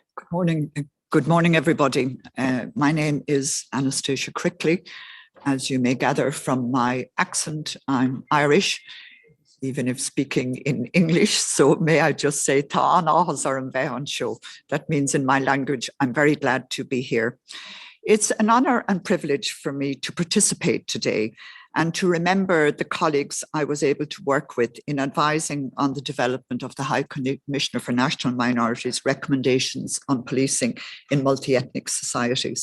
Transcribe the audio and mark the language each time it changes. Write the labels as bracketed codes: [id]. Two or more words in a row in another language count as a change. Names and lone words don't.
[en] Morning. Good morning, everybody. My name is Anastasia Crickley. As you may gather from my accent, I'm Irish, even if speaking in English. So may I just say, [ga] Tá áthas ar an bheith an seo. [en] That means in my language, I'm very glad to be here. It's an honor and privilege for me to participate today and to remember the colleagues I was able to work with in advising on the development of the High Commissioner for National Minorities' recommendations on policing in multi-ethnic societies.